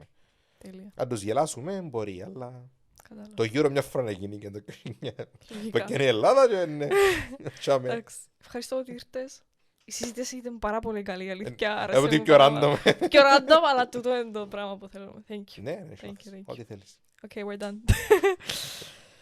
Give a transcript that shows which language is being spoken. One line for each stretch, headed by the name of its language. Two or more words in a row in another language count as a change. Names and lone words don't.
Greek: Αν τους γελάσουμε μπορεί, αλλά... Το γύρο μια φορά να γίνει και το και είναι η Ελλάδα και είναι... Ευχαριστώ ότι ήρθες. Η συζήτηση ήταν πάρα πολύ καλή, αλήθεια. Εγώ τι πιο random. Πιο random, αλλά τούτο είναι το πράγμα που θέλουμε.
English: Thank you.
Greek: Ναι, ό,τι θέλεις.
English: Okay, we're done.